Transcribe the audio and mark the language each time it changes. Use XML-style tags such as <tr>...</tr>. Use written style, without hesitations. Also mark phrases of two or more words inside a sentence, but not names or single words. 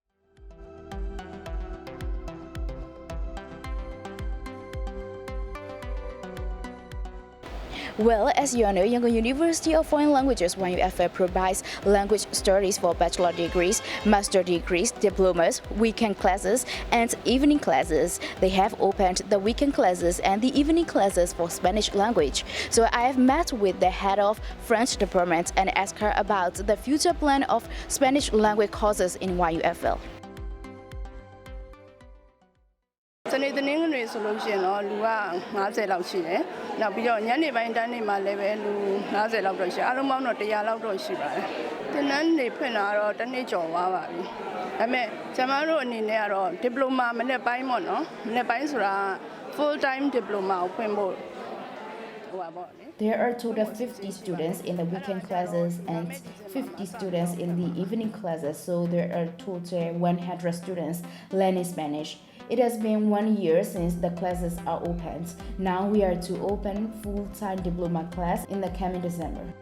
<en>Well, as you all know, Yangon University of Foreign Languages (YUFL) provides language studies for bachelor degrees, master degrees, diplomas, weekend classes, and evening classes. They have opened the weekend classes and the evening classes for Spanish language. So I have met with the head of French department and asked her about the future plan of Spanish language courses in YUFL.</en> <my>စနေတနင်္ဂနွေဆိုလို့ရှိရင်တော့လူက50လောက်ရှိတယ်။နောက်ပြီးတော့ညနေပိုင်းတန်းနေမှာလည်းပဲလူ50လောက်တော့ရှိအားလုံးပေါင်းတော့100လောက်တော့ရှိပါတယ်။သင်တန်းတွေဖွင့်တာတော့တစ်နှစ်ကျော်သွားပါပြီ။ဒါပေမဲ့ကျွန်မတို့အနေနဲ့ကတော့ diploma မနေ့ပိုင်းပေါ့နော်။မနေ့ပိုင်းဆိုတာ</my> <en>full time diploma</en> <my>ကိုဖွင့်ဖို့ဟိုပါပေါ့လေ</my> <en>There are a total of 50 students in the weekend classes and 50 students in the evening classes, so there are total 100 students learning Spanish. It has been 1 year since the classes are opened. Now we are to open full-time diploma class in the coming December.</en>